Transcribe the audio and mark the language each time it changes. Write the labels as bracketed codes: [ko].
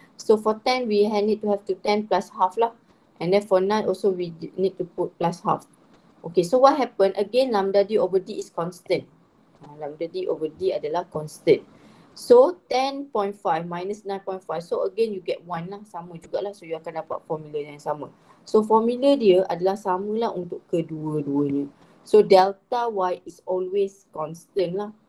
[en] So for 10 we need to have to 10 plus half lah. And then for 9 also we need to put plus half. Okay, so what happened? Again, lambda D over D is constant. [ms] Lambda D over D adalah constant. [en] So 10.5 minus 9.5. So again you get 1 [ms] lah. Sama jugalah. So you akan dapat formula yang sama. So formula dia adalah samalah untuk kedua-duanya. [en] So delta Y is always constant lah.